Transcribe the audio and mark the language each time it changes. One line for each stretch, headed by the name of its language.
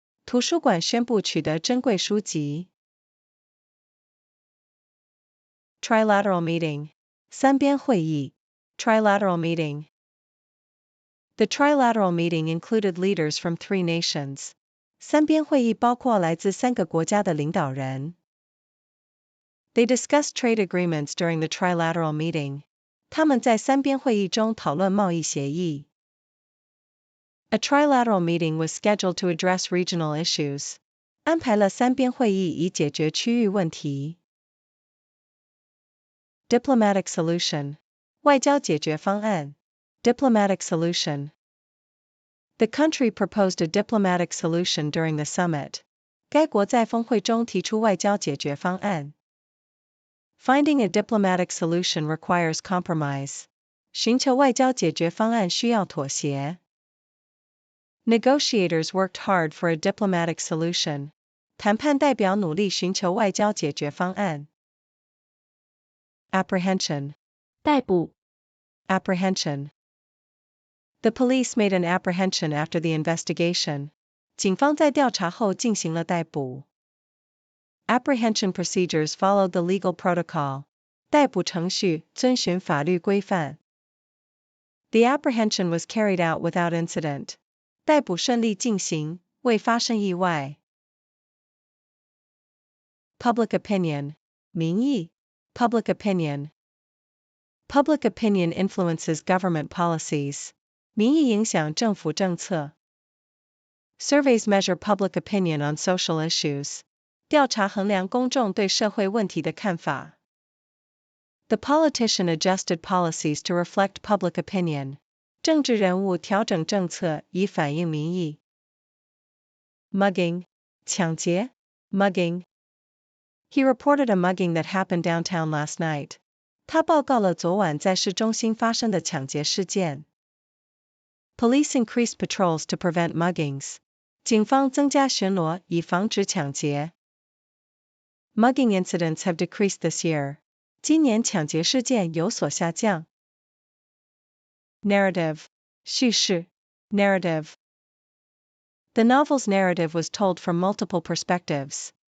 Chinese: 图书馆宣布取得珍贵书籍。
English: Trilateral meeting. 三边会议 Trilateral meeting. The trilateral meeting included leaders from 3 nations.
Chinese: 三边会议包括来自3个国家的领导人。
English: They discussed trade agreements during the trilateral meeting.
Chinese: 他们在三边会议中讨论贸易协议。
English: A trilateral meeting was scheduled to address regional issues.
Chinese: 安排了三边会议以解决区域问题。
English: Diplomatic solution. 外交解决方案 Diplomatic solution. The country proposed a diplomatic solution during the summit.
Chinese: 该国在峰会中提出外交解决方案。
English: Finding a diplomatic solution requires compromise.
Chinese: 寻求外交解决方案需要妥协。
English: Negotiators worked hard for a diplomatic solution.
Chinese: 谈判代表努力寻求外交解决方案。
English: Apprehension. 逮捕 Apprehension. The police made an apprehension after the investigation.
Chinese: 警方在调查后进行了逮捕。
English: Apprehension procedures followed the legal protocol.
Chinese: 逮捕程序遵循法律规范。
English: The apprehension was carried out without incident.
Chinese: 逮捕顺利进行，未发生意外。
English: Public opinion. 民意 Public opinion. Public opinion influences government policies.
Chinese: 民意影响政府政策。
English: Surveys measure public opinion on social issues.
Chinese: 调查衡量公众对社会问题的看法。
English: The politician adjusted policies to reflect public opinion.
Chinese: 政治人物调整政策以反映民意。
English: Mugging. 抢劫 Mugging. He reported a mugging that happened downtown last night.
Chinese: 他报告了昨晚在市中心发生的抢劫事件。
English: Police increased patrols to prevent muggings.
Chinese: 警方增加巡逻以防止抢劫。
English: Mugging incidents have decreased this year.
Chinese: 今年抢劫事件有所下降。
English: Narrative. 叙事 Narrative. The novel's narrative was told from multiple perspectives.